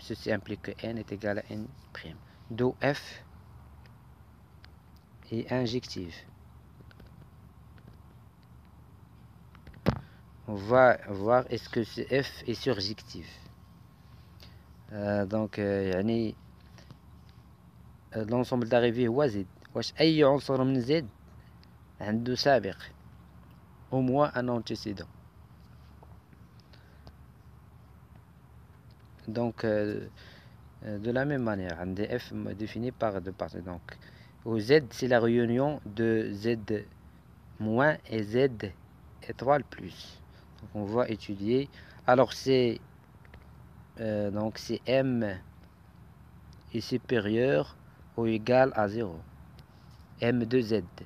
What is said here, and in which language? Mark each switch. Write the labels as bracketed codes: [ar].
[fr] Ceci implique que n est égal à n prime. D'où f est injective. On va voir est-ce que ce f est surjectif. Donc [ar] يعني [fr] l'ensemble d'arrivée [ar] هو [fr] Z. [ar] واش أي عنصر من Z عنده سابق [fr] au moins un antécédent. Donc de la même manière, un df défini par deux parties. Donc au Z c'est la réunion de Z moins et Z étoile plus. Donc on va étudier. Alors c'est donc c'est M est supérieur ou égal à 0. M de Z.